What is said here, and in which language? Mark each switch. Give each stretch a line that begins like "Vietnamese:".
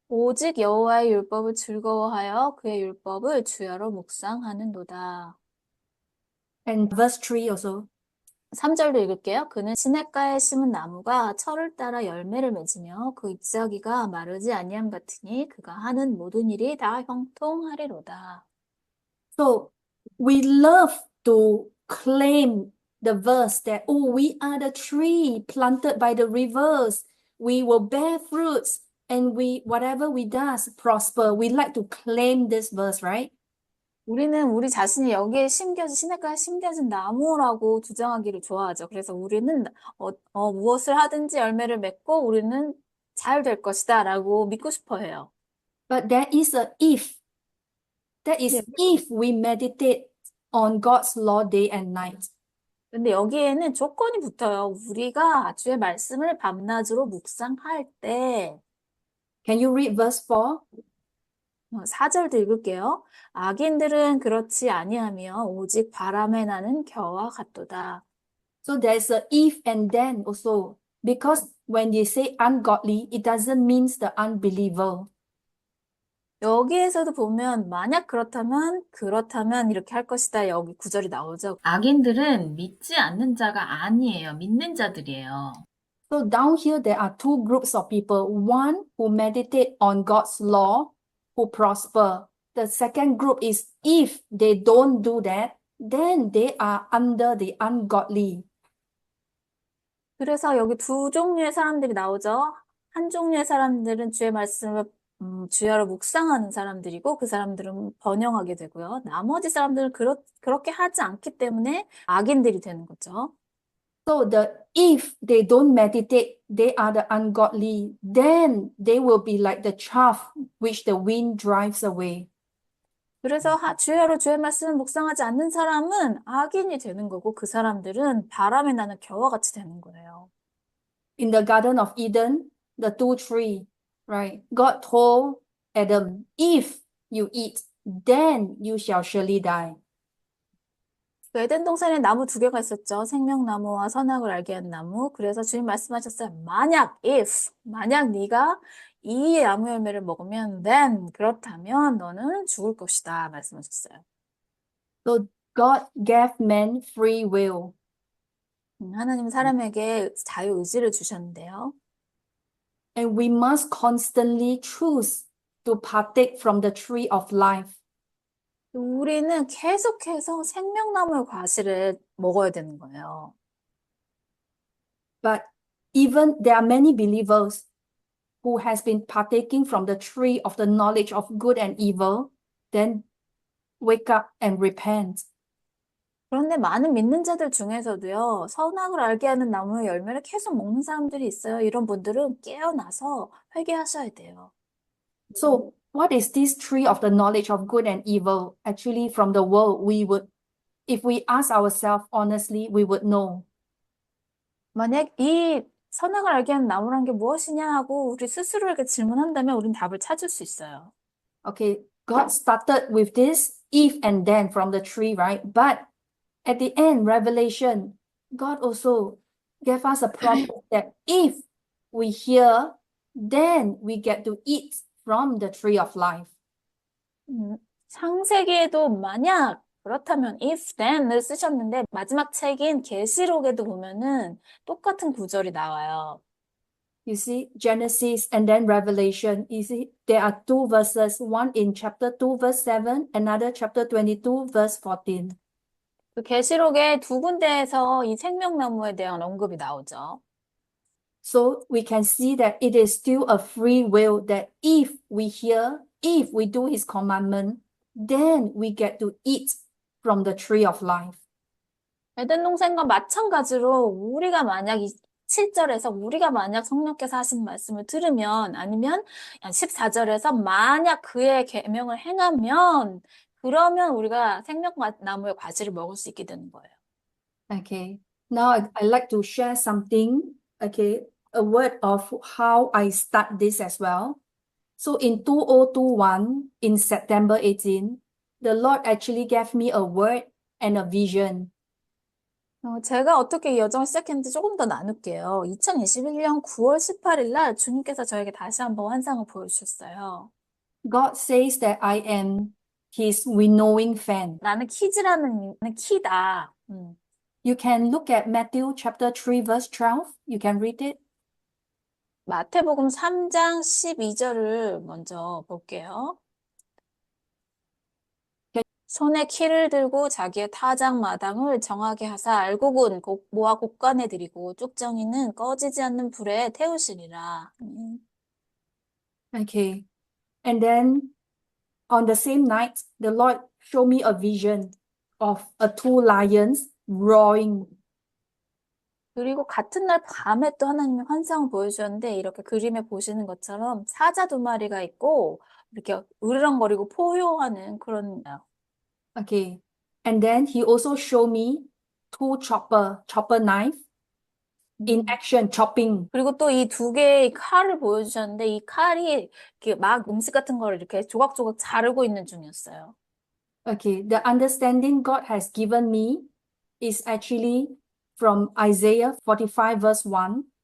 Korean: 오직 여호와의 율법을 즐거워하여 그의 율법을 주야로 묵상하는도다.
English: And verse 3 also.
Korean: 3절도 읽을게요. 그는 시냇가에 심은 나무가 철을 따라 열매를 맺으며 그 잎사귀가 마르지 아니함 같으니 그가 하는 모든 일이 다 형통하리로다.
English: So we love to claim the verse that, oh, we are the tree planted by the rivers. We will bear fruits and whatever we does prosper. We like to claim this verse, right?
Korean: 우리는 우리 자신이 여기에 시냇가에 심겨진 나무라고 주장하기를 좋아하죠. 그래서 우리는 무엇을 하든지 열매를 맺고 우리는 잘 될 것이다 라고 믿고 싶어 해요.
English: But there is a if. That is if we meditate on God's law day and night.
Korean: 근데 여기에는 조건이 붙어요. 우리가 주의 말씀을 밤낮으로 묵상할 때
English: Can you read verse 4?
Korean: 4절도 읽을게요. 악인들은 그렇지 아니하며 오직 바람에 나는 겨와 같도다.
English: So there's a if and then also. Because when you say ungodly, it doesn't mean the unbeliever.
Korean: 여기에서도 보면 만약 그렇다면 이렇게 할 것이다. 여기 구절이 나오죠. 악인들은 믿지 않는 자가 아니에요. 믿는 자들이에요.
English: So down here, there are two groups of people. One who meditate on God's law, who prosper. The second group is if they don't do that, then they are under the ungodly.
Korean: 그래서 여기 두 종류의 사람들이 나오죠. 한 종류의 사람들은 주의 말씀을 주야로 묵상하는 사람들이고 그 사람들은 번영하게 되고요. 나머지 사람들은 그렇게 하지 않기 때문에 악인들이 되는 거죠.
English: So if they don't meditate, they are the ungodly, then they will be like the chaff which the wind drives away.
Korean: 그래서 주야로 주의 말씀을 묵상하지 않는 사람은 악인이 되는 거고 그 사람들은 바람에 나는 겨와 같이 되는 거예요.
English: In the Garden of Eden, the two tree, right? God told Adam, if you eat, then you shall surely die.
Korean: 그 에덴 동산에 나무 두 개가 있었죠. 생명나무와 선악을 알게 한 나무. 그래서 주님 말씀하셨어요. 만약 네가 이 나무 열매를 먹으면 then 그렇다면 너는 죽을 것이다 말씀하셨어요.
English: So God gave man free will.
Korean: 하나님은 사람에게 자유의지를 주셨는데요.
English: And we must constantly choose to partake from the tree of life.
Korean: 우리는 계속해서 생명나무의 과실을 먹어야 되는 거예요.
English: But even there are many believers who has been partaking from the tree of the knowledge of good and evil, then wake up and repent.
Korean: 그런데 많은 믿는 자들 중에서도요, 선악을 알게 하는 나무의 열매를 계속 먹는 사람들이 있어요. 이런 분들은 깨어나서 회개하셔야 돼요.
English: So what is this tree of the knowledge of good and evil? Actually, from the world, if we ask ourselves honestly, we would know.
Korean: 만약 이 선악을 알게 하는 나무란 게 무엇이냐 하고 우리 스스로에게 질문한다면 우린 답을 찾을 수 있어요.
English: Okay, God started with this if and then from the tree, right? But at the end, Revelation, God also gave us a promise that if we hear, then we get to eat from the tree of life.
Korean: 창세기에도 만약 그렇다면
English: if then
Korean: 을 쓰셨는데 마지막 책인 계시록에도 보면은 똑같은 구절이 나와요.
English: You see, Genesis and then Revelation, you see, there are two verses, one in chapter 2, verse 7, another chapter 22, verse 14.
Korean: 그 계시록에 두 군데에서 이 생명나무에 대한 언급이 나오죠.
English: So we can see that it is still a free will that if we hear, if we do his commandment, then we get to eat from the tree of life.
Korean: 에덴 동산과 마찬가지로 우리가 만약 7절에서 우리가 만약 성령께서 하신 말씀을 들으면 아니면 14절에서 만약 그의 계명을 행하면 그러면 우리가 생명나무의 과실을 먹을 수 있게 되는 거예요.
English: Okay. Now I'd like to share something, okay, a word of how I start this as well. So in 2021, in September 18, the Lord actually gave me a word and a vision.
Korean: 제가 어떻게 이 여정을 시작했는지 조금 더 나눌게요. 2021년 9월 18일 날 주님께서 저에게 다시 한번 환상을 보여주셨어요.
English: God says that I am his winnowing fan.
Korean: 나는 키즈라는 키다.
English: You can look at Matthew chapter 3 verse 12. You can read it.
Korean: 마태복음 3장 12절을 먼저 볼게요. 손에 키를 들고 자기의 타작 마당을 정하게 하사 알곡은 모아 곡간에 들이고 쭉정이는 꺼지지 않는 불에 태우시리라.
English: Okay. And then on the same night, the Lord showed me a vision of two lions roaring.
Korean: 그리고 같은 날 밤에 또 하나님의 환상을 보여주셨는데 이렇게 그림에 보시는 것처럼 사자 두 마리가 있고 이렇게 으르렁거리고 포효하는 그런
English: Okay. And then he also showed me two chopper knife in action chopping.
Korean: 그리고 또 이 두 개의 칼을 보여주셨는데 이 칼이 이렇게 막 음식 같은 걸 이렇게 조각조각 자르고 있는 중이었어요.
English: Okay. The understanding God has given me is actually from Isaiah 45 verse 1.